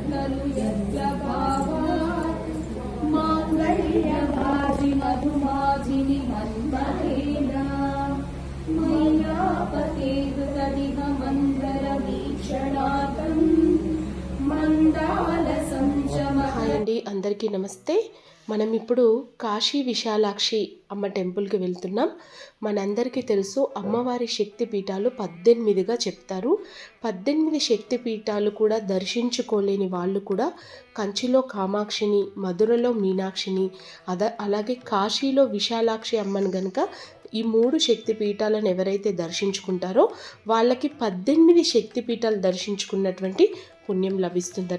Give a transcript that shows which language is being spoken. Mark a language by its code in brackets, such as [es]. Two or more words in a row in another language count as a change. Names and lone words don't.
[sa] खलु यत्र भावात् माङ्गल्यभाजि मधुमाजिनि मन्मथेन मय्यापतेतु तदिह मन्दरवीक्षणार्थं [te] హాయ్ అండి, అందరికీ నమస్తే. మనం ఇప్పుడు కాశీ విశాలాక్షి అమ్మ టెంపుల్కి వెళ్తున్నాం. మనందరికీ తెలుసు అమ్మవారి శక్తి పీఠాలు 18గా చెప్తారు. 18 శక్తి పీఠాలు కూడా దర్శించుకోలేని వాళ్ళు కూడా కంచిలో కామాక్షిని, మధురలో మీనాక్షిని, అలాగే కాశీలో విశాలాక్షి అమ్మను గనుక ఈ 3 శక్తి పీఠాలను ఎవరైతే దర్శించుకుంటారో వాళ్ళకి 18 శక్తి పీఠాలు దర్శించుకున్నటువంటి పుణ్యం లభిస్తుందట.